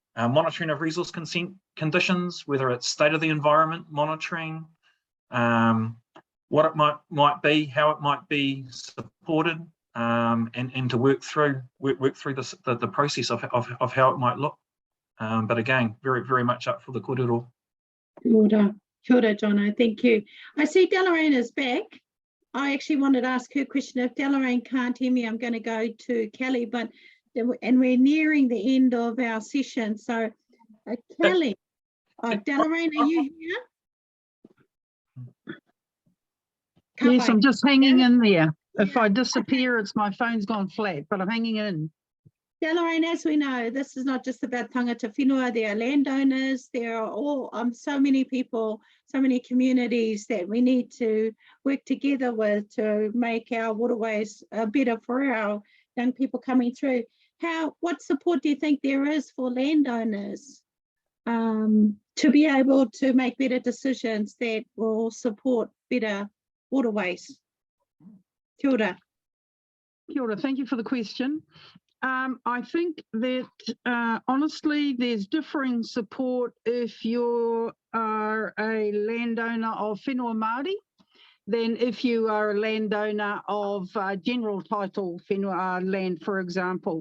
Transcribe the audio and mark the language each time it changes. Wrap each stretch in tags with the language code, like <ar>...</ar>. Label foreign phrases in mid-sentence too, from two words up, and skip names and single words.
<en>monitoring of resource consent conditions, whether it's state of the environment monitoring, what it might be, how it might be supported, and to work through the process of how it might look. But again, very, very much up for the korero.</en> <mi>Kia ora,</mi> <en>Jono, thank you. I see Deloraine is back. I actually wanted to ask her question. If Deloraine can't hear me, I'm going to go to Kelly, and we're nearing the end of our session. So, Kelly, Deloraine, are you here? Yes, I'm just hanging in there. If I disappear, it's my phone's gone flat, but I'm hanging in. Deloraine, as we know, this is not just about</en> <mi>tangata whenua.</mi> <en>There are landowners, there are all so many people, so many communities that we need to work together with to make our waterways better for our young people coming through. What support do you think there is for landowners to be able to make better decisions that will support better waterways?</en> <mi>Kia ora. Kia ora,</mi> <en>thank you for the question. I think that honestly, there's differing support if you are a landowner of</en> <mi>whenua Māori</mi> <en>than if you are a landowner of general title whenua land, for example.</en>